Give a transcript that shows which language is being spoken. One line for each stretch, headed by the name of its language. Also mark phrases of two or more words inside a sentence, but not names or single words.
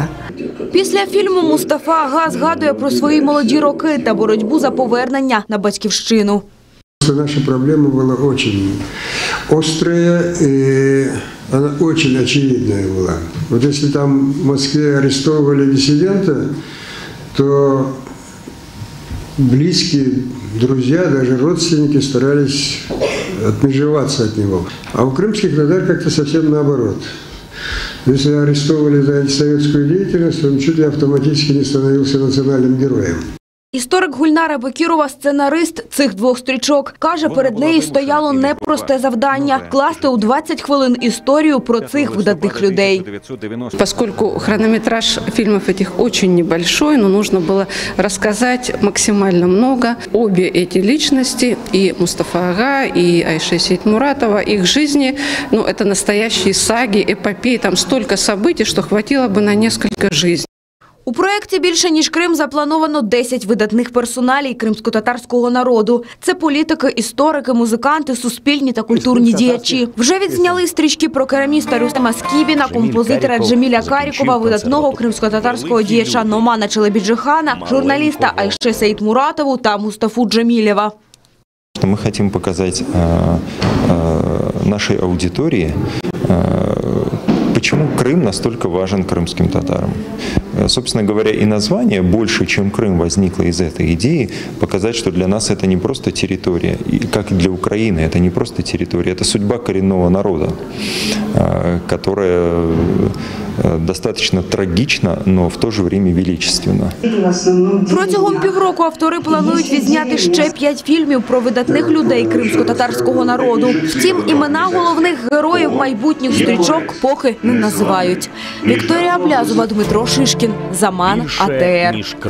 Ukrainian: Після фільму Мустафа Ага згадує про свої молоді роки та боротьбу за повернення на батьківщину. Наша проблема була дуже острая, і вона дуже очевидна була. От якщо там в Москві арестовували
Russian: диссидента, то близкие друзья, даже родственники старались отмежеваться от него. А у крымских татар как-то совсем наоборот. Если арестовывали за антисоветскую деятельность, он чуть ли автоматически не становился национальным героем.
Ukrainian: Історик Гульнара Бекірова, сценарист цих 2 стрічок, каже, перед нею стояло непросте завдання – класти у 20 хвилин історію про цих видатних людей.
Russian: Поскольку хронометраж фильмов этих очень небольшой, но нужно было рассказать максимально много. Обе эти личности, и Мустафа Ага, и Айше Сейтмуратова, их жизни, это настоящие саги, эпопеи, там столько событий, что хватило бы на несколько жизней.
Ukrainian: У проєкті «Більше, ніж Крим» заплановано 10 видатних персоналій кримсько-татарського народу. Це політики, історики, музиканти, суспільні та культурні діячі. Вже відзняли стрічки про кераміста Рустема Скібіна, композитора Джеміля Карікова, видатного кримсько-татарського діяча Номана Челебіджихана, журналіста Айше Сейтмуратову та Мустафу Джемілєва.
Russian: Мы хотим показать нашей аудитории, почему Крым настолько важен крымским татарам. Собственно говоря, и название «Больше, чем Крым» возникло из этой идеи, показать, что для нас это не просто территория, и как и для Украины, это не просто территория, это судьба коренного народа, которая достаточно трагічна, но в то же время величественна.
Ukrainian: Протягом півроку автори планують відзняти ще 5 фільмів про видатних людей кримсько-татарського народу. Втім, імена головних героїв майбутніх стрічок поки не називають. Вікторія Аблязова, Дмитро Шишкін, Заман, АТР.